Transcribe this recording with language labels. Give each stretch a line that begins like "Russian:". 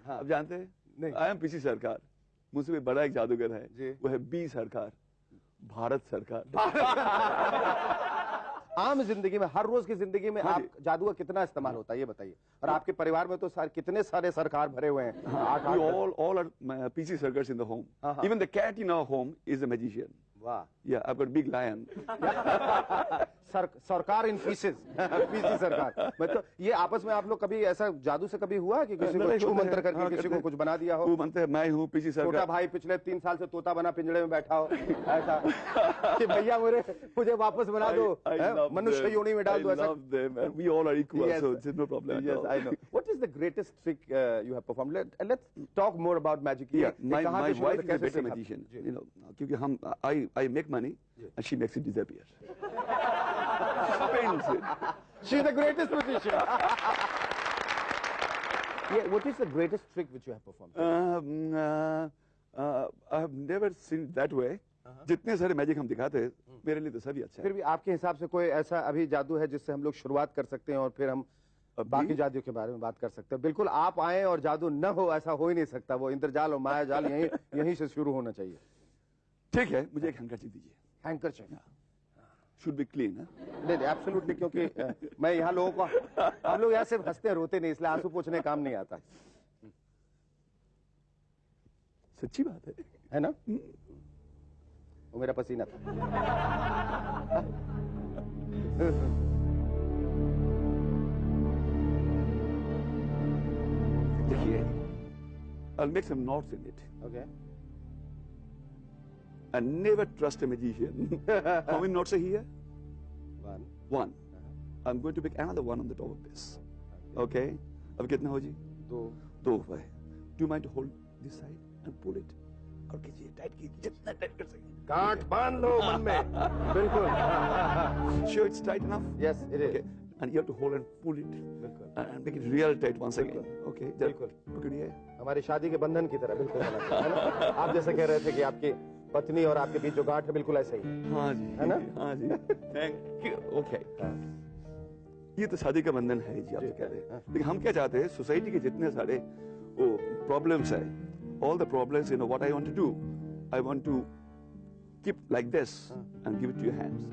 Hindi: आप जानते हैं? नहीं।
English: I am PC Sorcar.
Hindi: मुझसे भी बड़ा एक जादूगर है, वो है बी सरकार, भारत सरकार। आम जिंदगी में, हर रोज की जिंदगी में आप जादू का कितना इस्तेमाल होता है ये बताइए। और आपके परिवार में तो कितने सारे सरकार भरे हुए हैं।
English: We all are PC circus in the home. Even the cat in our home is a magician.
Hindi: वाह।
English: Yeah, I've got a big lion.
Hindi: सरकार इन पीसेस, पीसी सरकार। मतलब ये आपस में आप लोग कभी ऐसा जादू से कभी हुआ कि किसी को छू मंत्र करके किसी को कुछ बना दिया हो? वो बनते हैं, मैं हूँ पीसी सरकार। छोटा भाई पिछले 3 साल से तोता बना पिंजड़े में बैठा हो ऐसा कि भैया मुझे वापस बना दो, मनुष्य योनि में डाल दो ऐसा?
English: We all are equal, so there's no problem. Yes, I know. What is the greatest trick you have performed? Let's talk more about magic. Yeah, my wife is a better magician. You know, क्योंकि I make money and she makes it disappear. Spends it. She's the greatest magician. Yeah, what is the greatest trick which you have performed? I have never seen it that way.
Hindi: जितने सारे magic हम दिखाते हैं मेरे लिए तो सभी अच्छा है। फिर भी आपके हिसाब से कोई ऐसा अभी जादू है जिससे हम लोग शुरुआत कर सकते हैं और फिर हम बाकी जादू के बारे में बात कर सकते हैं? बिल्कुल, आप आए और जादू न हो ऐसा हो ही नहीं सकता। वो इंद्रजाल और माया जाल यहीं से शुरू होना चाहिए। ठीक है, मुझे एक हैंकरचीफ दीजिए। Handkerchief
English: Should be clean.
Hindi: नहीं, एब्सोल्युटली, क्योंकि मैं यहाँ लोगों को, हम लोग यहाँ सिर्फ हंसते रोते नहीं, इसलिए आंसू पोंछने काम नहीं आता। सच्ची बात है ना? वो मेरा पसीना था।
English: देखिए, I'll make some knots in it. Okay. And never trust a magician. How many knots are here? One. I'm going to make another one on the top of this.
Hindi: Okay. अब कितना हो जी? दो हुआ है.
English: Do you mind to hold this side and pull it?
Hindi: और कीजिए, tight कीजिए, जितना टाइट कर सकें. गांठ बांध लो मन में। बिल्कुल।
English: Sure, it's tight enough. Yes, it is. Okay. And you have to hold and pull it.
Hindi: बिल्कुल।
English: And make it real tight once again. Okay.
Hindi: बिल्कुल। पकड़िए। हमारी शादी के बंधन की तरह बिल्कुल होना चाहिए, है ना? आप जैसे कह रहे थे कि आपकी पत्नी और आपके बीच जो गांठ है बिल्कुल ऐसे ही। हाँ जी। है ना?
English: हाँ जी। Thank you. Okay.
Hindi: ये तो शादी का बंधन है जी, आप जो कह रहे हैं। लेकिन हम क्या चाहते हैं, सोसाइटी के जितने सारे वो प्रॉब्लम्स है,
English: all the problems, you know, what I want to do, I want to keep like this and give it to your hands.